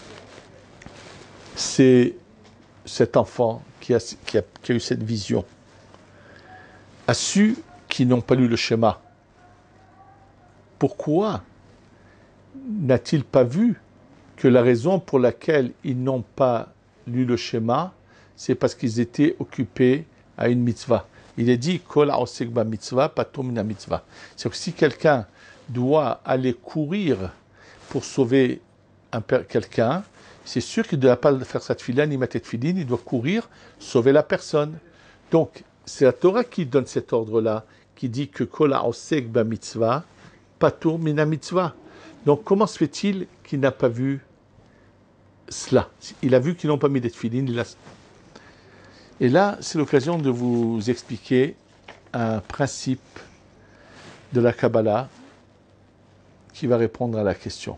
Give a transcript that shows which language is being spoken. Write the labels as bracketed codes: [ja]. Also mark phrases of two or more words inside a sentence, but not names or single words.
[fr] c'est cet enfant qui a eu cette vision a su qu'ils n'ont pas lu le schéma, pourquoi n'a-t-il pas vu que la raison pour laquelle ils n'ont pas lu le schéma, c'est parce qu'ils étaient occupés à une mitzvah. Il est dit [he] כל העוסק במצוה פטור מן המצוה. [fr] C'est que si quelqu'un doit aller courir pour sauver quelqu'un, c'est sûr qu'il ne doit pas faire sa tefila ni mettre tefilin, il doit courir, sauver la personne. Donc, c'est la Torah qui donne cet ordre-là, qui dit que [he] כל העוסק במצוה פטור מן המצוה. [fr] Donc, comment se fait-il qu'il n'a pas vu cela? Il a vu qu'ils n'ont pas mis des tefilin. Et là, c'est l'occasion de vous expliquer un principe de la Kabbalah qui va répondre à la question.